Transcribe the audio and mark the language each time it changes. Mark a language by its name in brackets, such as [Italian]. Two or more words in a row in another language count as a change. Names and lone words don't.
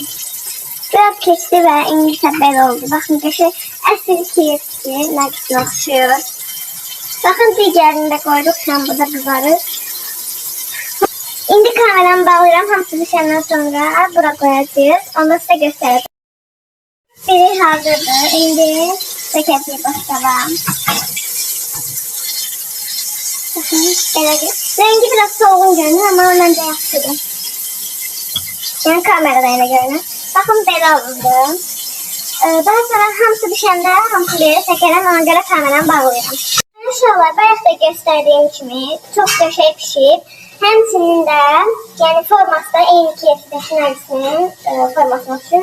[Azerbaijani] Biraz keçdi ve indi səbəl oldu. Baxın ki, əsl KFC nəqsinə oxşuyur. Baxın digərini də qoyduq, şu an burada qızarır. İndi kameramı bağlayıram, hamısı düşəndən sonra bura qoyacağız. Onu sizə göstərəcəm. Biri hazırdır. İndi çəkəcəyik başqaba. [Turkish] Rengi biraz solgun görünür ama bence yaxşıdır. [Azerbaijani] Yani kamerada elə görünür. Baxın belə oldu. Daha sonra hamısı düşəndə hamısı belə çəkərəm, ona görə kameramı bağlayıram. İnşallah bayaq da göstərdiyim kimi çox qəşəng pişib. Həmçinin də yəni forması da eyni KFC-dəki nəqsinin formasına oxşuyur.